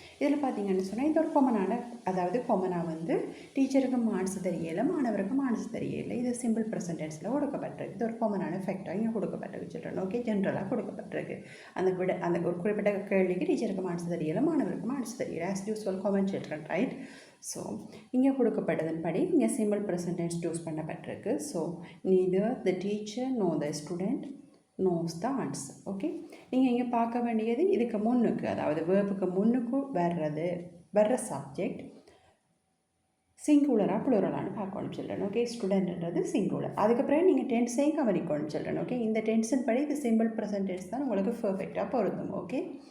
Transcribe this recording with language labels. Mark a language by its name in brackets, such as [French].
[Tamil] இதில் பார்த்தீங்கன்னு சொன்னால் இந்த ஒரு காமனான அதாவது காமனாக வந்து டீச்சருக்கு மார்க்ஸ் தெரியலை மாணவருக்கு மார்க்ஸ் தெரியலை இது சிம்பிள் ப்ரெசன்டென்ஸில் கொடுக்கப்பட்டிருக்கு. இது ஒரு காமனான ஃபேக்டாக இங்கே கொடுக்கப்பட்டிருக்கு சில்ட்ரன் ஓகே ஜென்ரலாக கொடுக்கப்பட்டிருக்கு. அந்த ஒரு குறிப்பிட்ட கேள்விக்கு டீச்சருக்கு மார்க்ஸ் தெரியலை மாணவருக்கு மார்க்ஸ் தெரியலை [English] as usual [Tamil] common children right. So இங்கே கொடுக்கப்பட்டதன்படி இங்கே சிம்பிள் ப்ரெசன்டென்ஸ் யூஸ் பண்ணப்பட்டிருக்கு. [English] So neither the teacher nor the student knows the answer. [Tamil] Okay நீங்கள் இங்கே பார்க்க வேண்டியது இதுக்கு முன்னுக்கு அதாவது வேர்புக்கு முன்னுக்கு வர்ற சப்ஜெக்ட் சிங்குலராக ப்ளூரலான்னு பார்க்கணும் சில்ட்ரன் ஓகே. ஸ்டூடெண்ட்ன்றது சிங்குலர். அதுக்கப்புறம் நீங்கள் டென்ஸையும் கவனிக்கணும் சில்ட்ரன் ஓகே. இந்த டென்ஸின் படி இது சிம்பிள் ப்ரெசன்டென்ஸ் தான் உங்களுக்கு பர்ஃபெக்டாக பொருந்தும் ஓகே.